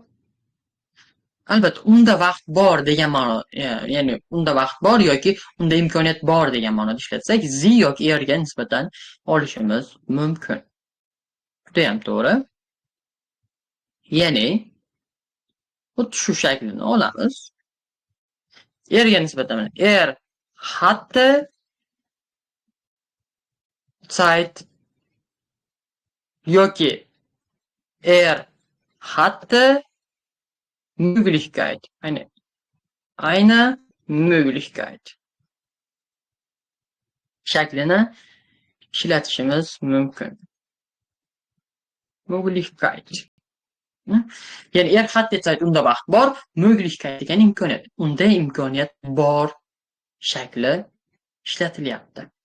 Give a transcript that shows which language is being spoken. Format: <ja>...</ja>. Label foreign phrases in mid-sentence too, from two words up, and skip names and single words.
<uz>Albatta, unda vaqt bor degan ma'no, ya'ni unda vaqt bor yoki unda imkoniyat bor degan ma'noda ishlatsak, zi yoki erga nisbatan olishimiz mumkin. Juda ham to'g'ri. Ya'ni xuddi shu shaklini olamiz. Erga nisbatan</uz> <de>hatte Zeit</de> <uz>yoki</uz> <de>hatte Möglichkeit. Eine Möglichkeit</de> <uz>shaklini ishlatishimiz mumkin. Möglichkeit. Ya'ni</uz> <de>hatte Zeit</de> <uz>unda vaqt bor, Möglichkeit degan imkoniyat. Unda imkoniyat bor shakli ishlatilyapti.</uz>